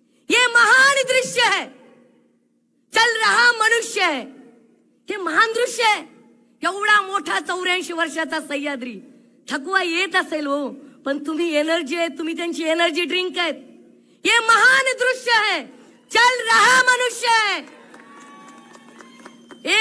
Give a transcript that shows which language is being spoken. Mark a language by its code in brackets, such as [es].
[hi] ये महान दृश्य है, चल रहा मनुष्य है। [mr] हे महान दृश्य आहे, एवढा मोठा 84 वर्षाचा सह्याद्री। थकवा येत असेल हो, पण तुम्ही एनर्जी आहे, तुम्ही त्यांची एनर्जी ड्रिंक आहेत। [hi] ये महान दृश्य है, चल रहा मनुष्य है।